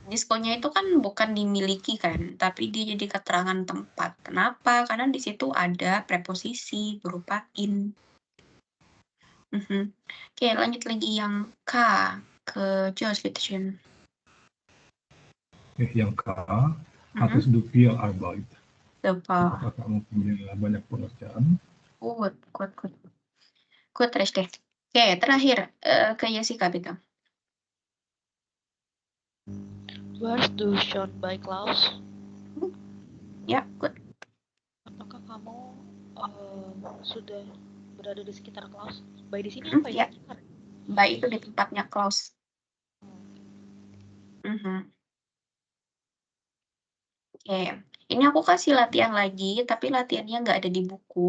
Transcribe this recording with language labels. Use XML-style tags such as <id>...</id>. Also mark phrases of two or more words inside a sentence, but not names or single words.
<id>Diskonya itu kan bukan dimiliki kan, tapi dia jadi keterangan tempat. Kenapa? Karena di situ ada preposisi berupa in. Oke, lanjut lagi yang K ke Josh Bitteschön. Yang K, Mhm.</id> <de>hattest du viel Arbeit?</de> <id>Super. Apakah kamu punya banyak pekerjaan?</id> <en>Good, good, good. Good,</en> <de>richtig.</de> <id>Oke, terakhir ke Jessica bitte.</id> <de>Warst du schon bei Klaus?</de> <id>Ya, good. Apakah kamu sudah berada di sekitar Klaus? By di sini Hmm, apa ya. ya? Sekitar. By itu di tempatnya Klaus. Oke, ini aku kasih latihan lagi, tapi latihannya nggak ada di buku.</id>